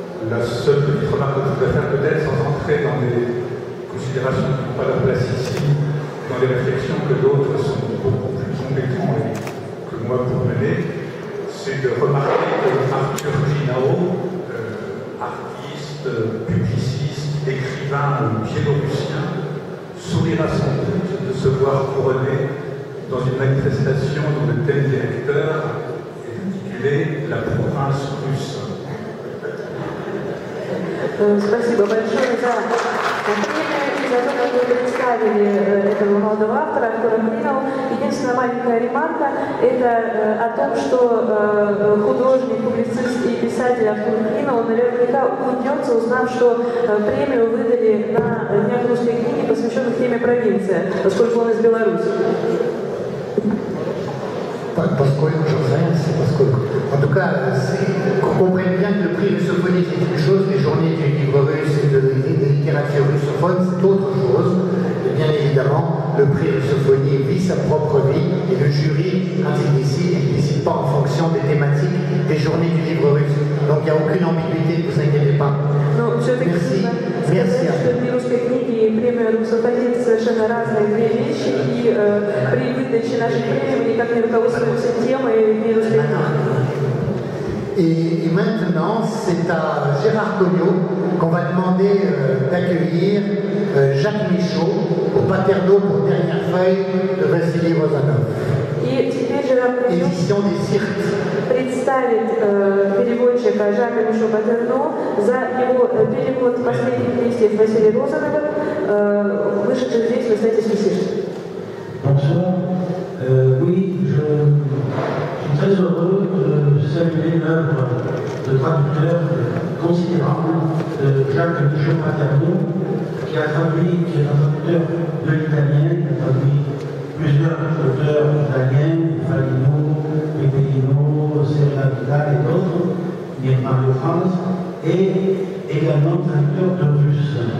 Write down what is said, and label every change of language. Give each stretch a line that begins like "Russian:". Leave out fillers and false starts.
French: La seule petite remarque que je voudrais faire peut-être, sans entrer dans des considérations qui n'ont pas leur place ici, dans les réflexions que d'autres sont beaucoup plus compétents que moi pour mener, c'est de remarquer que Arthur Crinao, artiste, publiciste, écrivain biélorussien, sourira sans doute de se voir couronné dans une manifestation dont le thème directeur est intitulé « La province russe ».
Russian: Спасибо большое за премию и за то, как вы представили этого молодого автора, Артура Клинова. Единственная маленькая ремарка – это о том, что художник, публицист и писатель Артур Клинов наверняка улыбнется, узнав, что премию выдали на Днях русской книги, посвященных теме «Провинция», поскольку он из Беларуси.
French: Поскольку, j'en sais rien, c'est поскольку. En tout cas, qu'on comprenne bien que le prix russophonie c'est une chose, les journées du livre russe et de littérature russophone c'est autre chose. Et bien évidemment, le prix russophonie vit sa propre vie et le jury, quand il décide pas en fonction des thématiques des journées du livre russe. Donc il n'y a aucune ambiguïté, ne vous inquiétez pas. Merci. Merci.
Russian: Что при русской книге и премия русофонии это совершенно разные две вещи, и при выдаче нашей премии мы никак не руководствуемся темой и русской книги.
French: Et maintenant, c'est à Gérard Cognot qu'on va demander d'accueillir Jacques Michaud au Paterno pour dernière feuille de Vassili Rozanov.
Russian: И теперь Жерар Коgnot представит переводчика Жака Мишо Патерно за его перевод последних листьев Василия Розанова, вышедших здесь в издательстве Сишт.
French: Bonsoir. Oui, je suis très heureux de saluer l'œuvre de traducteur considérable de Jacques Michaud Paterno, qui est un traducteur de l'italien, qui a traduit plusieurs auteurs italiens, Falino, Pepelino, Serra Vidal et d'autres, Mario France, et également traducteur de russe.